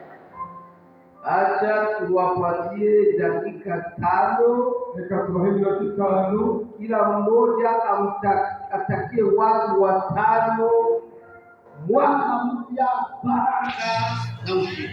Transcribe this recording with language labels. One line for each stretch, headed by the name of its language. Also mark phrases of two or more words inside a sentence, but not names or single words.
Swahili: Acha tuwapatie dakika 5,
Kinyarwanda: Reka tubahe iminota 5,
Swahili: kila mmoja atakie watu 5 mwaka mpya, baraka na ushindi.